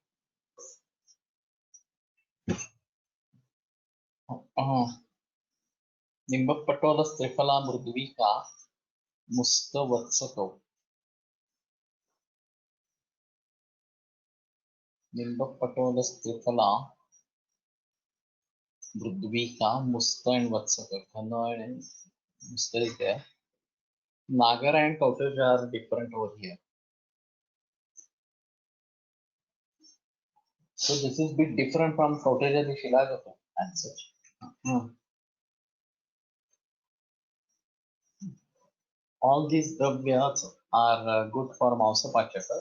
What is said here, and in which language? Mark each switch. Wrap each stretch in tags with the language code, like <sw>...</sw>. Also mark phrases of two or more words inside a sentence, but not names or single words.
<sa>निम्ब पटोल त्रिफला मृद्वीका मुस्ता वत्सतो. निम्ब पटोल त्रिफला मृद्वीका मुस्ता and Vatsaka.</sa> <en>Khana and Musta is there. Nagar and Kautaj are different over here. So this is a bit different from Kautaj and Shilagata and such. All these dravyas are good for Mausapachaka.</en>